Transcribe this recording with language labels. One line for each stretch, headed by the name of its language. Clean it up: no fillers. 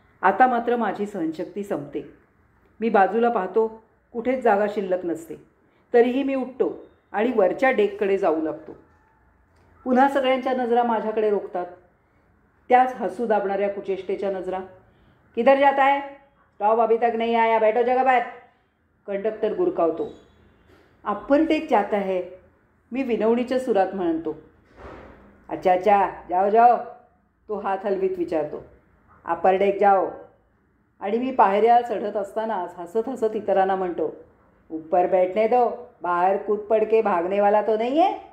Marathi: आता मात्र माझी सहनशक्ती संपते. मी बाजूला पाहतो, कुठेच जागा शिल्लक नसते. तरीही मी उठतो आणि वरच्या डेककडे जाऊ लागतो. पुन्हा सगळ्यांच्या नजरा माझ्याकडे रोखतात. त्याच हसू दाबणाऱ्या कुचेष्टेच्या नजरा.
Hindi: किधर जाता है? स्टॉप अभी तक नहीं आया, बैठो जगह पर.
Marathi: कंडक्टर गुरकावतो.
Hindi: अप्पर डेक जाता है,
Marathi: मी विनवणीच्या सुरात म्हणतो.
Hindi: अच्छा अच्छा, जाओ जाओ,
Marathi: तो हात हलवीत विचारतो.
Hindi: अप्पर डेक जाओ.
Marathi: आणि मी पायऱ्या चढत असतानाच हसत हसत इतरांना म्हणतो,
Hindi: ऊपर बैठने दो, बाहेर कूद पड के भागने वाला तो नहीं है.